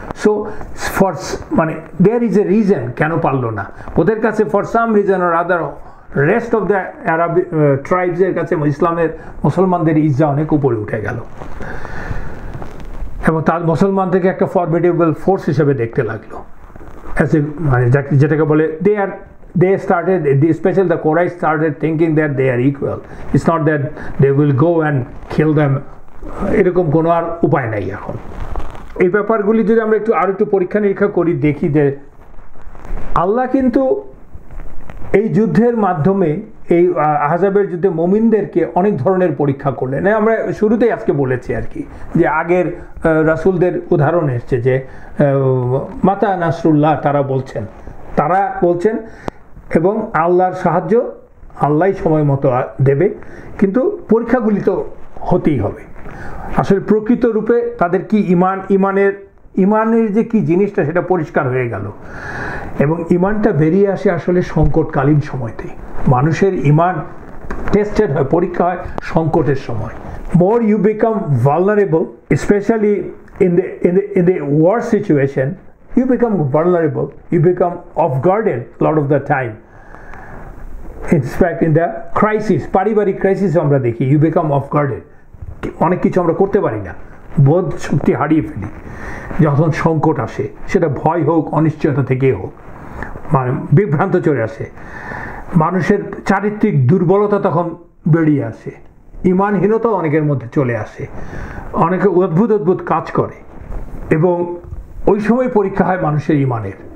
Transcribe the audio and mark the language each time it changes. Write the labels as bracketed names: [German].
[Bangla] So for মানে there is a reason কেন পারলো না, ওদের কাছে for some reason or other rest of the Arab ট্রাইবসের কাছে মুসলমানদের ইজ্জা অনেক উপরে উঠে গেল, এবং তার মুসলমানদেরকে একটা ফরমিডেবল ফোর্স হিসেবে দেখতে লাগলো, মানে যেটাকে বলে [English] they started, especially the Quraysh started thinking that they are equal. It's not that they will go and kill them. [Bangla] এরকম কোনো আর উপায় নাই এখন। এই ব্যাপারগুলি যদি আমরা আরো একটু পরীক্ষা নিরীক্ষা করি, দেখি যে আল্লাহ কিন্তু এই যুদ্ধের মাধ্যমে, এই আহজাবের যুদ্ধে মুমিনদেরকে অনেক ধরনের পরীক্ষা করলেন। আমরা শুরুতেই আজকে বলেছি আর কি, যে আগের রাসূলদের উদাহরণ এসছে যে মাতা নাসরুল্লাহ তারা বলছেন এবং আল্লাহর সাহায্য আল্লাহই সময় মতো দেবে, কিন্তু পরীক্ষাগুলি তো হতেই হবে। আসলে প্রকৃত রূপে তাদের কি ইমানের যে কি জিনিসটা সেটা পরিষ্কার হয়ে গেল, এবং ইমানটা বেরিয়ে আসে আসলে সংকটকালীন সময়তেই। মানুষের ইমান টেস্টেড হয়, পরীক্ষা হয় সংকটের সময়। [English] More you become vulnerable, specially in the war situation, you become vulnerable, you become off-guarded a lot of the time. In fact, in the crisis, [Bangla] পারিবারিক ক্রাইসিস আমরা দেখি, [English] you become off-guarded. [Bangla] অনেক কিছু আমরা করতে পারি না, বোধ শক্তি হারিয়ে ফেলি যখন সংকট আসে, সেটা ভয় হোক, অনিশ্চয়তা থেকেই হোক, মানে বিভ্রান্ত চলে আসে, মানুষের চারিত্রিক দুর্বলতা তখন বেরিয়ে আসে, ইমানহীনতা অনেকের মধ্যে চলে আসে, অনেকে অদ্ভুত কাজ করে, এবং ওই সময় পরীক্ষা হয় মানুষের ইমানের।